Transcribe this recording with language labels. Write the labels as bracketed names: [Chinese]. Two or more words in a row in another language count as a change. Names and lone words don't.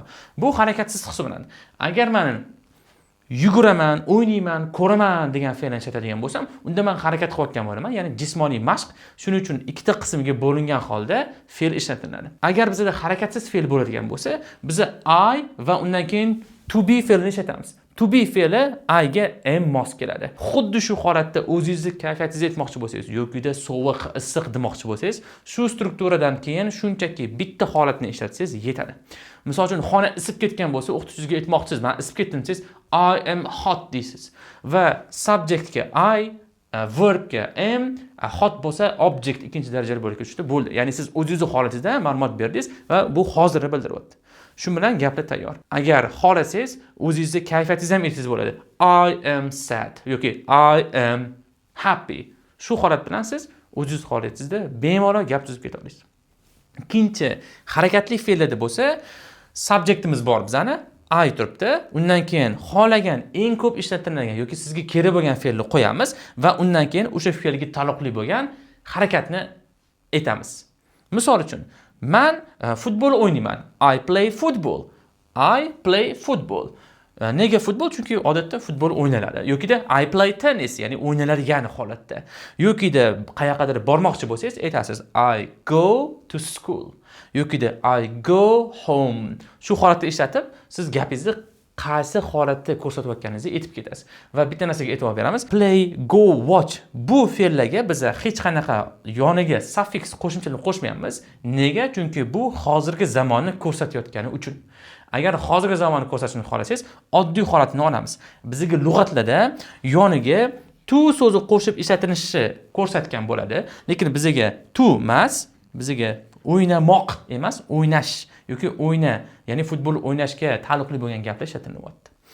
[Uzbek] Bu harakatsiz hisoblanadi. Agar men yuguraman, o'ynayman, ko'raman degan fe'lni ishlatadigan bo'lsam, unda men harakat qilayotgan bo'laman, ya'ni jismoniy mashq. Shuning uchun ikkita qismga bo'lingan holda fe'l ishlatiladi. Agar bizda harakatsiz fe'l bo'ladigan bo'lsa, biz I va undan keyin [English] to be [Uzbek] fe'lini ishlatamiz. [English] To be [Uzbek] fe'li I ga am mos keladi. Xuddi shu holatda o'zingizni kayfiyatingizni aytmoqchi bo'lsangiz, yo'qida sovuq, issiq demoqchi bo'lsangiz, shu strukturadan keyin shunchaki bitta holatni ishlatsangiz yetadi. Misol uchun xona isib ketgan bo'lsa, o'qituvchingizga aytmoqchisiz, men isib ketdim desiz, [English] I am hot deysiz. [Uzbek] Va subjectga I, verbga am, hot bo'lsa object ikkinchi darajali bo'lakka tushdi, bo'ldi. Ya'ni siz o'zingizning holatingizda ma'lumot berdingiz va bu hozirni bildiryapti. Shu bilan gaplar tayyor. Agar xohlasangiz, o'zingizni kayfiyatingizni ham aytsangiz bo'ladi. [English] I am sad yoki I am happy. [Uzbek] Shu holat bilan siz o'zingiz holatingizda bemalol gap tuzib keta olasiz. Ikkinchi, harakatli fe'llarda bo'lsa, subjectimiz bor bizani, I turibdi. Undan keyin xohlagan eng ko'p ishlatiladigan yoki sizga kerak bo'lgan fe'lni qo'yamiz va undan keyin o'sha fe'lga taalluqli bo'lgan harakatni aytamiz. Misol uchun, men futbol o'ynayman. [English] I play football. I play football. [Uzbek] Nega futbol? Chunki odatda futbol o'ynaladi. [English] Yokida I play tennis, [Uzbek] ya'ni o'ynaladigan holatda. Yokida qayerqadir bormoqchi bo'lsangiz, aytasiz [English] I go to school. Yokida I go home. [Uzbek] Shu holatda ishlatib, siz gapingizni qaysi holatda ko'rsatayotganingizni aytib ketasiz. Va bitta narsaga e'tibor beramiz. [English] Play, go, watch. [Uzbek] Bu fe'llarga biz hech qanaqa yoniga suffix qo'shimchalarni qo'shmayapmiz. Nega? Chunki bu hozirgi zamonni ko'rsatayotgani uchun. Agar hozirgi zamonni ko'rsatishni xohlasangiz, oddiy holatni olamiz. Bizga lug'atlarda yoniga to so'zi qo'shib ishlatilishi ko'rsatgan bo'ladi, lekin bizga to emas, bizga o'ynamoq emas, o'ynash yoki o'yna, ya'ni futbol o'ynashga taalluqli bo'lgan gaplar ishlatilyapti.